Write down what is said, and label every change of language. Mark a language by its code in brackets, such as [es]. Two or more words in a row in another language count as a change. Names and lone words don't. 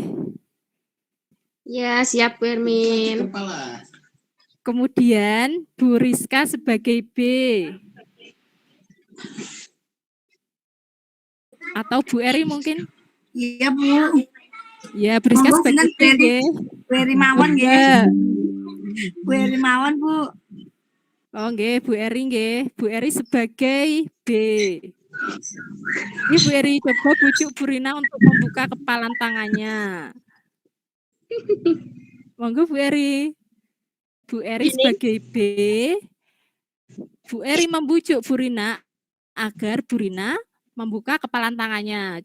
[id] Ya, siap Bu Ermin. Kemudian Bu Rizka sebagai B. Atau Bu Eri mungkin? Iya, Bu. Ya, Bu Rizka sebagai B, nggih. [jv] Bu Eri mawon, nggih. Bu Eri mawon, Bu. [id] Oh, nggih, Bu Eri nggih. Bu Eri sebagai B. Ini Bu Eri coba bujuk Bu Rina untuk membuka kepalan tangannya. Monggo Bu Eri. Bu Eri sebagai B. Bu Eri membujuk Bu Rina agar Bu Rina membuka kepalan tangannya.